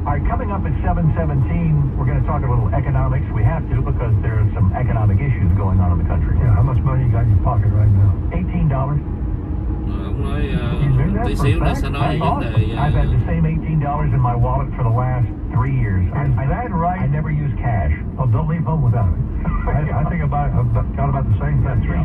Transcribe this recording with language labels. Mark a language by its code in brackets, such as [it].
[en] Coming up at 7:17, we're going to talk a little economics. We have to because there are some economic issues going on in the country. Yeah, how much money you got in your pocket right now? $18. [vi] Ông nói tí xíu nữa sẽ nói vấn đề. [en] I've had the same $18 in my wallet for the last 3 years. Is that right? I never use cash. Oh, don't leave home without it. I think I've got about the same thing.